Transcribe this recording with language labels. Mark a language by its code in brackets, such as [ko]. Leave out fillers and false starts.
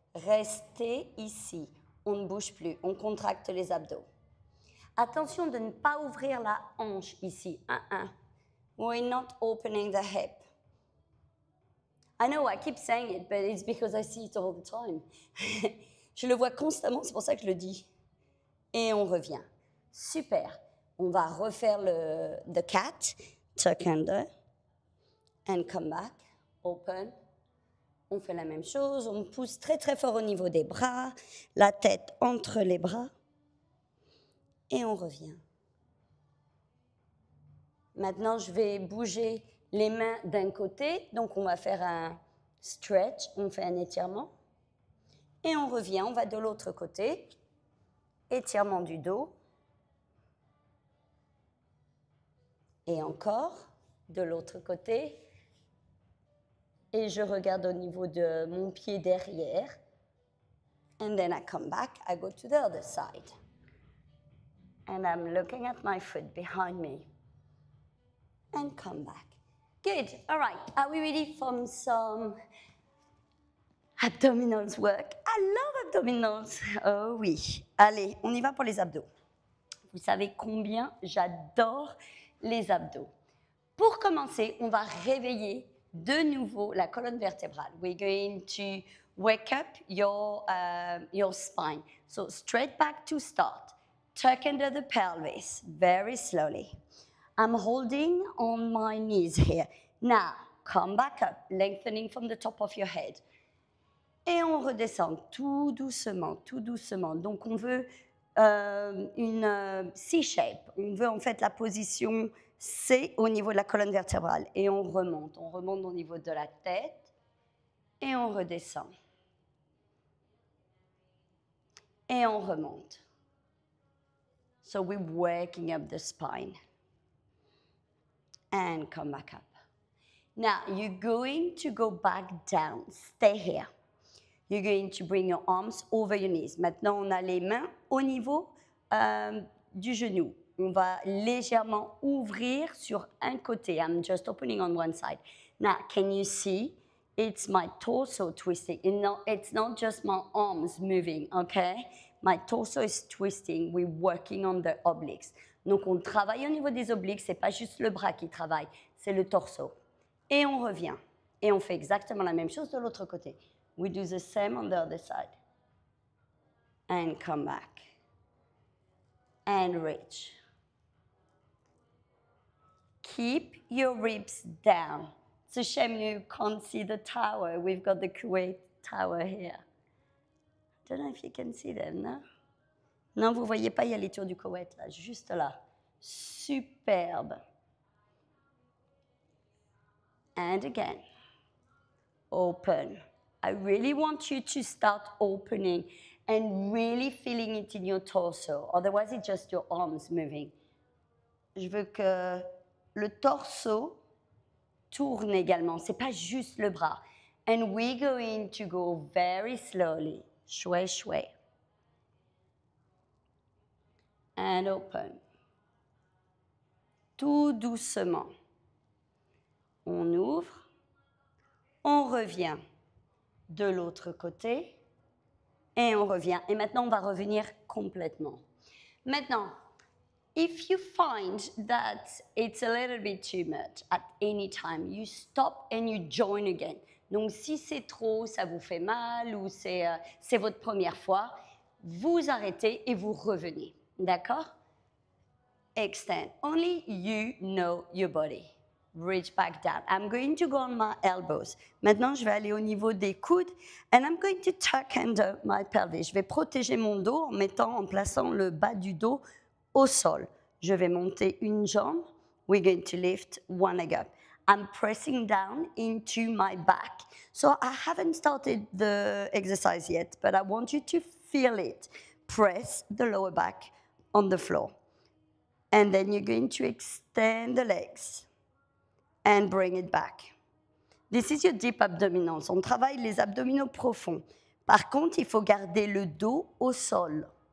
[fr] Restez ici. On ne bouge plus. On contracte les abdos. Attention de ne pas ouvrir la hanche ici. [en] We're not opening the hip. I know, I keep saying it, but it's because I see it all the time. [fr] Je le vois constamment, c'est pour ça que je le dis. Et on revient. Super. On va refaire [en] the cat, tuck under, and come back, open. [fr] On fait la même chose, on pousse très très fort au niveau des bras, la tête entre les bras, et on revient. Maintenant, je vais bouger les mains d'un côté, donc on va faire un stretch, on fait un étirement, et on revient, on va de l'autre côté, étirement du dos, et encore, de l'autre côté, et je regarde au niveau de mon pied derrière, [en] and then I come back, I go to the other side, and I'm looking at my foot behind me, and come back. Good, all right, are we ready for some abdominals work? I love abdominals. [fr] Oh oui, allez, on y va pour les abdos. Vous savez combien j'adore les abdos. Pour commencer, on va réveiller de nouveau la colonne vertébrale. [en] We're going to wake up your spine. So straight back to start. Tuck under the pelvis, very slowly. I'm holding on my knees here. Now, come back up, lengthening from the top of your head. [fr] Et on redescend tout doucement, tout doucement. Donc, on veut une C-shape. On veut en fait la position C au niveau de la colonne vertébrale. Et on remonte. On remonte au niveau de la tête et on redescend. Et on remonte. [en] So we're waking up the spine. And come back up. Now, you're going to go back down. Stay here. You're going to bring your arms over your knees. [fr] Maintenant, on a les mains au niveau du genou. On va légèrement ouvrir sur un côté. [en] I'm just opening on one side. Now, can you see? It's my torso twisting. It's not just my arms moving, okay? My torso is twisting. We're working on the obliques. [fr] Donc, on travaille au niveau des obliques. Ce n'est pas juste le bras qui travaille, c'est le torso. Et on revient. Et on fait exactement la même chose de l'autre côté. [en] We do the same on the other side. And come back. And reach. Keep your ribs down. It's a shame you can't see the tower. We've got the Kuwait tower here. I don't know if you can see them, no? [fr] Non, vous ne voyez pas, il y a les tours du Koweït, là, juste là. Superbe. [en] And again. Open. I really want you to start opening and really feeling it in your torso. Otherwise, it's just your arms moving. [fr] Je veux que le torso tourne également. Ce n'est pas juste le bras. [en] And we're going to go very slowly. [ar] Shway, shway. [en] And open. [fr] Tout doucement. On ouvre. On revient de l'autre côté. Et on revient. Et maintenant, on va revenir complètement. [en] Maintenant, if you find that it's a little bit too much at any time, you stop and you join again. [fr] Donc, si c'est trop, ça vous fait mal ou c'est votre première fois, vous arrêtez et vous revenez. [en] D'accord? Extend. Only you know your body. Reach back down. I'm going to go on my elbows. [fr] Maintenant, je vais aller au niveau des coudes. [en] And I'm going to tuck under my pelvis. [fr] Je vais protéger mon dos en plaçant le bas du dos au sol. Je vais monter une jambe. [en] We're going to lift one leg up. I'm pressing down into my back. So I haven't started the exercise yet, but I want you to feel it. Press the lower back on the floor. And then you're going to extend the legs and bring it back. This is your deep abdominals. [fr] On travaille les abdominaux profonds. Par contre, il faut garder le dos au sol.